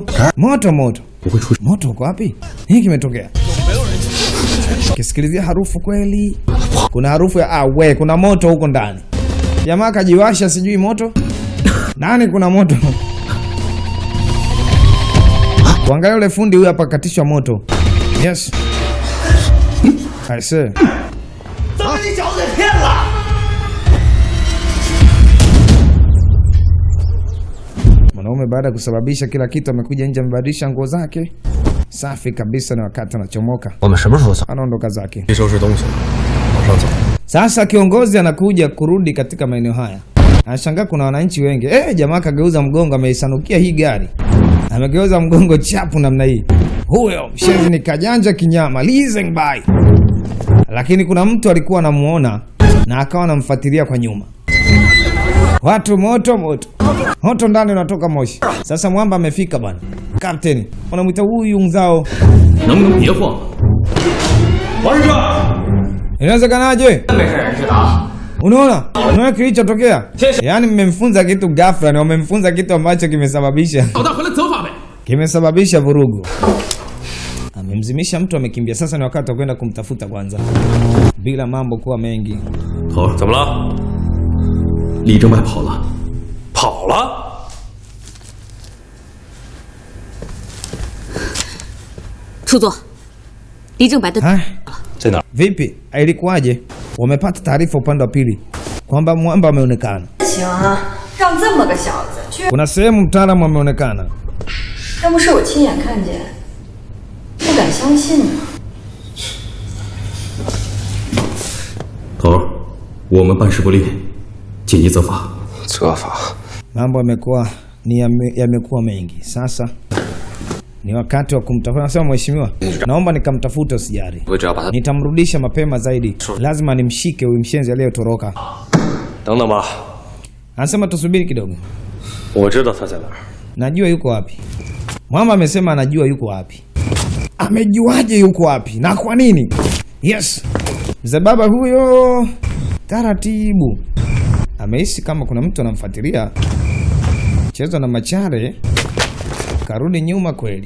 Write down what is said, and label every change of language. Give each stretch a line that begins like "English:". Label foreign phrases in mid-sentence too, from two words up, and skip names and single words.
Swahili: Moto uko wapi? Hiki kimetokea. Kisikilizia harufu kweli. Kuna harufu ya kuna moto huko ndani. Jamaa kajiwasha sijui moto. Nani kuna moto? Kuangalia yule fundi huyu hapa katishwa moto.
English: Yes. I see.
Swahili: Mwanaume baada ya kusababisha kila kitu amekuja nje amebadilisha nguo zake. Safi kabisa, na wakati anachomoka.
Chinese: 我们什么时候走？
Swahili: Anaondoka zake.
Chinese: 去收拾东西，往上走。
Swahili: Sasa kiongozi anakuja kurudi katika maeneo haya. Anashangaa kuna wananchi wengi. Jamaa kageuza mgongo, ameisanukia hii gari. Amegeuza mgongo chapu namna hii. Huyo mshenzi ni kajanja kinyama.
English: Listen bye.
Swahili: Lakini kuna mtu alikuwa anamuona na akawa anamfuatilia kwa nyuma. Watu moto ndani unatoka moshi. Sasa mwamba amefika bwana. Captain, wanamuita huyu mzao.
Chinese: 能不能别晃？王师哥，
Swahili: Inawezekanaje? Unaona kilichotokea? Yaani mmemfunza kitu ghafla na wamemfunza kitu ambacho kimesababisha vurugu. Amemzimisha mtu, amekimbia. Sasa ni wakati wa kwenda kumtafuta kwanza, bila mambo kuwa mengi.
Chinese: 怎么了？李正白跑了，跑了。出座，李正白的在哪？
Swahili: Vipi? Ilikuwaje? Wamepata taarifa upande wa pili kwamba mwamba ameonekana.
Chinese: 行啊，让这么个小子去，
Swahili: Kuna sehemu mtaalamu ameonekana.
Chinese: 要不是我亲眼看见，不敢相信呢。头儿，我们办事不力，紧急责罚。责罚？
Swahili: Mambo yamekuwa mengi. Sasa ni wakati wa kumtafuta. Nasema mheshimiwa, naomba nikamtafute, usijali. Nitamrudisha mapema zaidi. Lazima nimshike huyu mshenzi aliyotoroka.
Chinese: 等等吧，
Swahili: Anasema tusubiri kidogo.
Chinese: 我知道他在哪儿。
Swahili: Najua yuko wapi. Mama amesema anajua yuko wapi. Amejuaje yuko wapi? Na kwa nini? Yes. Mzee baba huyo taratibu ameishi kama kuna mtu anamfuatilia. Mchezo na machare karudi nyuma kweli.